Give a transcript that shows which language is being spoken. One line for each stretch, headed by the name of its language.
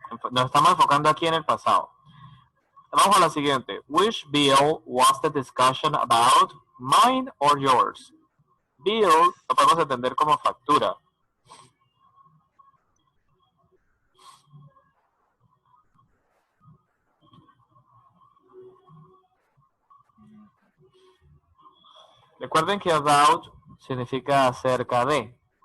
Spanish: Nos estamos enfocando aquí en el pasado. Vamos a la siguiente.
English: Which bill was the discussion about? Mine or yours?
Spanish: Bill lo podemos entender como factura. Recuerden que about significa acerca de.